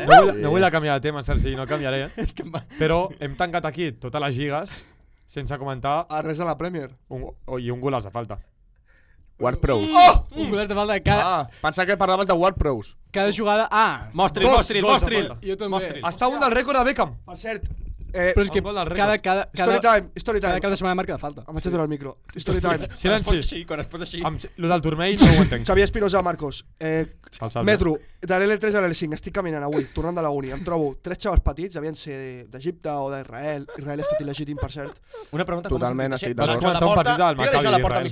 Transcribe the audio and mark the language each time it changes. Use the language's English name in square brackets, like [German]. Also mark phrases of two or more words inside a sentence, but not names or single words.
[Catalan] No vull canviar de tema, Sergi, no canviaré. Però hem tancat aquí totes les lligues sense comentar Res de la Premier. i un golaç a falta. Ward Pros. Un golaç de falta de cada Pensava que parlaves de Ward Pros. jugada. Mostri'l. Dos gols a Jo també. Està un del rècord de Beckham. Per cert, Però és que El gol del rècord. [English] Story time, story [Catalan] cada [English] time. [Catalan] cap de setmana marca de falta. Em vaig aturar el micro. [English] Story time. [Catalan] Silenci. Quan es posa així. Lo del turmell no ho entenc. Xavier Espinosa, Marcos. Salve. Metro, de l'L3 a l'L5, estic caminant avui, tornant de la uni. Em trobo 3 xavals petits, devien ser d'Egipte o d'Israel. Israel ha estat il·legítim, per cert. Una pregunta, Totalment estic d'acord. Vas comentar un partit del Maccabi Maccabi a la porta